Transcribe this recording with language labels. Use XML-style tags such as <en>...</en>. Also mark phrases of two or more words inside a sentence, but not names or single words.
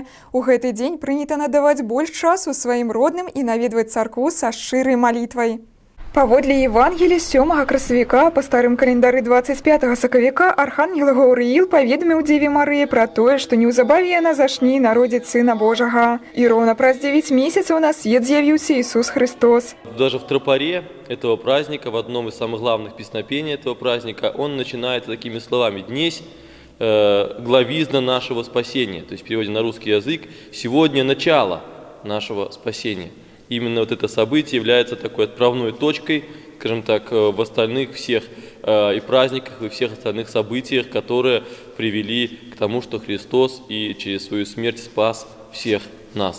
<be>У гэты дзень прынята надаваць больш часу сваім родным і наведваць царкву са шчырай малітвай. Паводле Евангелия 7 красавіка по старым календары 25 сакавіка архангел Гаўрыіл паведаміў Дзеве Марыі пра тое, што неўзабаве яна зачне народзіць Сына Божага. І роўна праз 9 месяцаў на свет з'явіўся Иисус Христос.</be> <ru>Даже в тропаре этого праздника, в одном из самых главных песнопений этого праздника, он начинается такими словами:</ru> <cu>«Днесь главизна</cu> <ru>нашего спасения», то есть в переводе на русский язык «сегодня начало нашего спасения». Именно вот это событие является такой отправной точкой, скажем так, в остальных всех и праздниках, и всех остальных событиях, которые привели к тому, что Христос и через свою смерть спас всех нас.</ru>